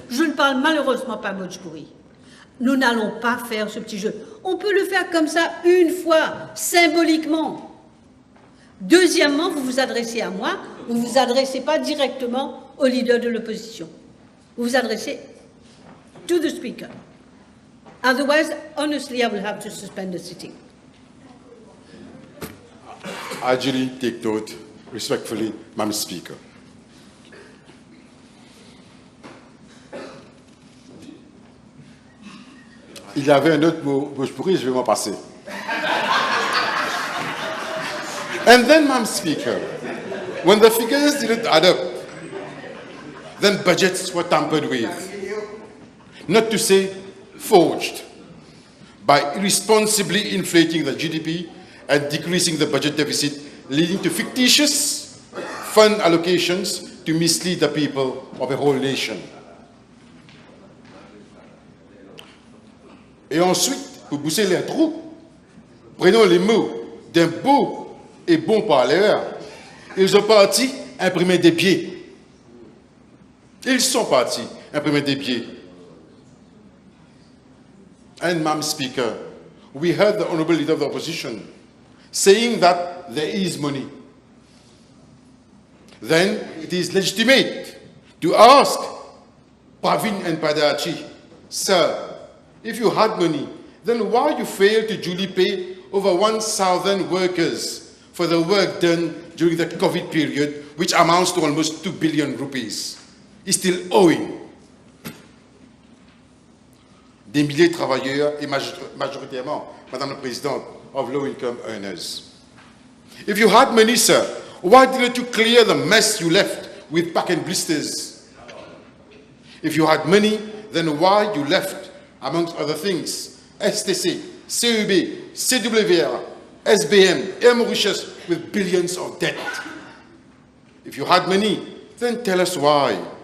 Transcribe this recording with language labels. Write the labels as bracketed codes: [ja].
[fr] Je ne parle malheureusement pas bhojpuri. Nous n'allons pas faire ce petit jeu. On peut le faire comme ça une fois, symboliquement. Deuxièmement, vous vous adressez à moi, vous ne vous adressez pas directement au leader de l'opposition. Vous vous adressez [en] to the speaker. Otherwise, honestly, I will have to suspend the sitting. I duly take note, respectfully, Madam Speaker. [fr] Il y avait un autre mot, je vais m'en passer. [en] And then, Madam Speaker, when the figures didn't add up, then budgets were tampered with, not to say forged, by irresponsibly inflating the GDP and decreasing the budget deficit, leading to fictitious fund allocations to mislead the people of a whole nation. [fr] Et ensuite, pour boucher les trous, prenons les mots d'un beau et bon parleur. Ils ont parti imprimer des billets. Ils sont partis imprimer des billets. [en] And, Madam Speaker, we heard the Honourable Leader of the Opposition saying that there is money. Then it is legitimate to ask Pravin and Padachi, sir, if you had money, then why you failed to duly pay over 1,000 workers for the work done during the COVID period, which amounts to almost 2 billion rupees, is still owing. [fr] Des milliers de travailleurs et majoritairement, Madame la Présidente, [en] of low-income earners. If you had money, sir, why didn't you clear the mess you left with pack and blisters? If you had money, then why you left, amongst other things, STC, CEB, CWR, SBM, Air Mauritius with billions of debt. If you had money, then tell us why.